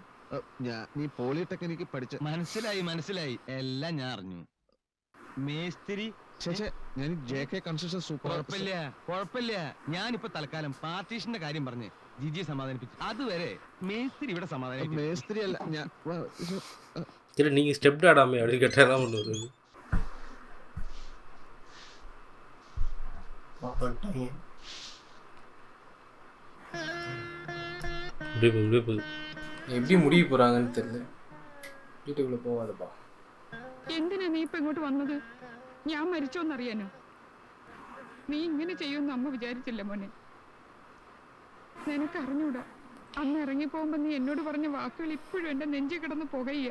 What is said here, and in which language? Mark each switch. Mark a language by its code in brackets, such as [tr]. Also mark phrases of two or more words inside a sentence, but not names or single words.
[ml] നീ പോളിടെക്നിക്ക് പഠിച്ച മനസ്സിലായി, എല്ലാം ഞാൻ അറിഞ്ഞു. മേസ്തിരി ഞാൻ JK [en] construction super. [ml] കുഴപ്പമില്ല. ഞാനിപ്പോ തൽക്കാലം പാർട്ടീഷന്റെ കാര്യം പറഞ്ഞ് ജിജിയെ സമാധാനിപ്പിച്ചു. അതുവരെ മേസ്തിരി ഇവിടെ സമാധാനം. മേസ്ത്രി അല്ല ഞാൻ. [ta] இல்லை நீங்கள் ஸ்டெப் ஆடாமே அப்படின்னு கேட்டால் தான் ஒன்று வருது. இப்படியே போகுது. எப்படி முடிய போறாங்கன்னு தெரியல. [ml] വീട്ടിൽ പോവാതെപ്പാ. എന്തിനാ നീ ഇപ്പൊ ഇങ്ങോട്ട് വന്നത്? ഞാൻ മരിച്ചോന്നറിയാനോ? നീ ഇങ്ങനെ ചെയ്യുമെന്ന് അമ്മ വിചാരിച്ചില്ല മോനെ. നിനക്കറിഞ്ഞൂടാ, അന്ന് ഇറങ്ങിപ്പോകുമ്പോ നീ എന്നോട് പറഞ്ഞ വാക്കുകൾ ഇപ്പോഴും എന്റെ നെഞ്ചിൽ കിടന്ന് പുകയ്യ.